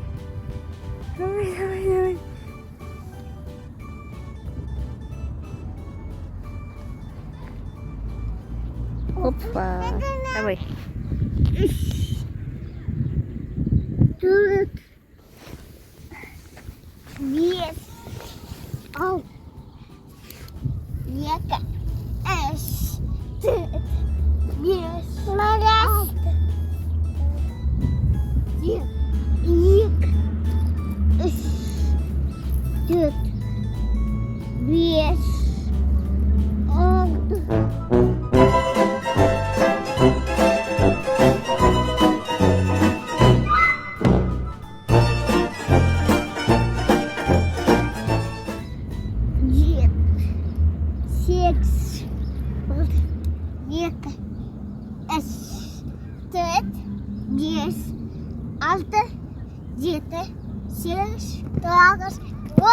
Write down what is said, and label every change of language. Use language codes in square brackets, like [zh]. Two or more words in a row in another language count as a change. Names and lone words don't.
[ru] Давай, давай, давай. Опа. Давай. Тут. [kk] Вес. Ал. Екі. Үш. Төрт. Бес. Алты. Екі. Үш. Төрт. Бес. Алты. [tr] Sekiz, iki, üç, dört, beş, altı, yedi, sekiz, dokuz, on.